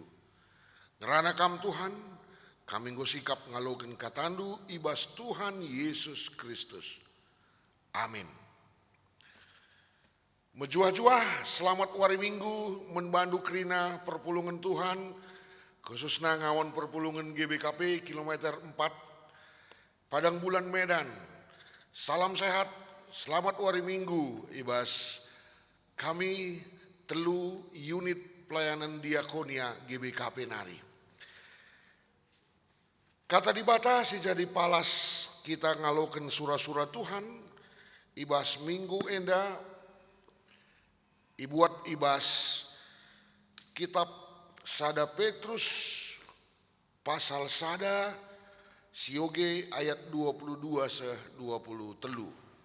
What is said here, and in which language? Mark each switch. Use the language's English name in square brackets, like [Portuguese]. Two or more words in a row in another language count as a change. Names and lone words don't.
[Batak Karo] Ngerana kam Tuhan, kami go sikap ngaloken katandu ibas Tuhan Yesus Kristus. Amin. Mejuah-juah selamat wari minggu menbandu krina perpulungan Tuhan, khususnya ngawon perpulungan GBKP kilometer 4 Padang Bulan Medan. [Indonesian] Salam sehat, selamat hari Minggu [Batak Karo] ibas kami telu unit pelayanan diakonia GBKP Nari. Kata dibata si jadi palas kita ngaloken surah-surah Tuhan ibas minggu enda ibuat ibas kitab Sada Petrus pasal sada sioge ayat 22 se 23.